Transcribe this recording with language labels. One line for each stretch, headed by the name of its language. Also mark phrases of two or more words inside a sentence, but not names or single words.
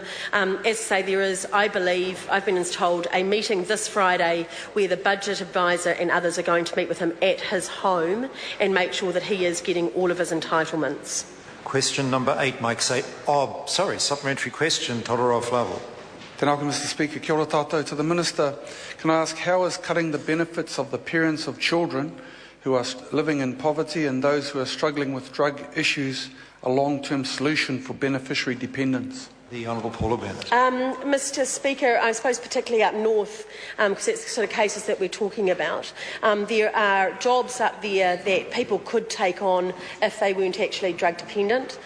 English: As I say, there is, I believe, I've been told, a meeting this Friday where the budget advisor and others are going to meet with him at his home and make sure that he is getting all of his entitlements. Question number 8, Mike Say. Supplementary question, Todorov Flavel.
Māori: Tēnā koe,
English: Mr. Speaker.
Māori: Kia ora tātou.
English: To the Minister, can I ask, how is cutting the benefits of the parents of children who are living in poverty and those who are struggling with drug issues a long-term solution for beneficiary dependents? The Honourable Paula Bennett. Mr. Speaker, I suppose particularly up north, because it's the sort of cases that we're talking about, there are jobs up there that people could take on if they weren't actually drug dependent.